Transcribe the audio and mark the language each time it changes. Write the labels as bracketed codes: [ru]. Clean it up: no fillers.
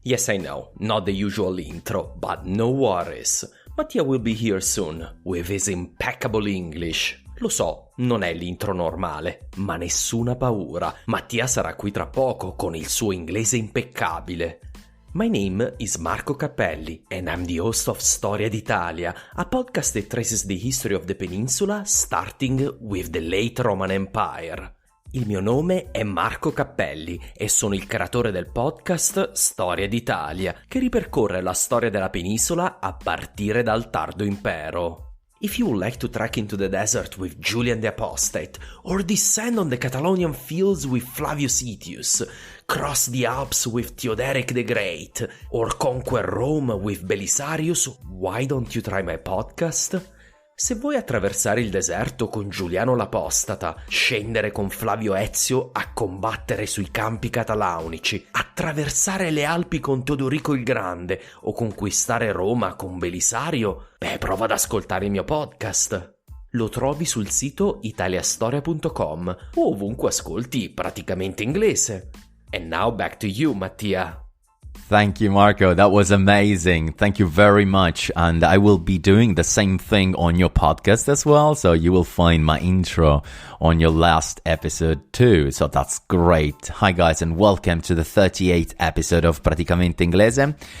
[en] Yes, I know, not the usual intro, but no worries. Mattia will be here soon with his impeccable English. [it] Lo so, non è l'intro normale, ma nessuna paura. Mattia sarà qui tra poco con il suo inglese impeccabile. [en] My name is Marco Cappelli and I'm the host of Storia d'Italia, a podcast that traces the history of the peninsula starting with the late Roman Empire. [it] Il mio nome è Marco Cappelli e sono il creatore del podcast Storia d'Italia, che ripercorre la storia della penisola a partire dal tardo impero. [en] If you would like to trek into the desert with Julian the Apostate, or descend on the Catalonian fields with Flavius Aetius, cross the Alps with Theoderic the Great, or conquer Rome with Belisarius, why don't you try my podcast? [it] Se vuoi attraversare il deserto con Giuliano l'Apostata, scendere con Flavio Ezio a combattere sui campi catalaunici, attraversare le Alpi con Teodorico il Grande o conquistare Roma con Belisario, prova ad ascoltare il mio podcast. Lo trovi sul sito italiastoria.com o ovunque ascolti Praticamente Inglese. [en] And now back to you, Mattia. Thank you, Marco. That was amazing. Thank you very much. And I will be doing the same thing on your podcast as well. So you will find my intro on your last episode too. So that's great. Hi guys, and welcome to the 38th episode of Praticamente Inglese.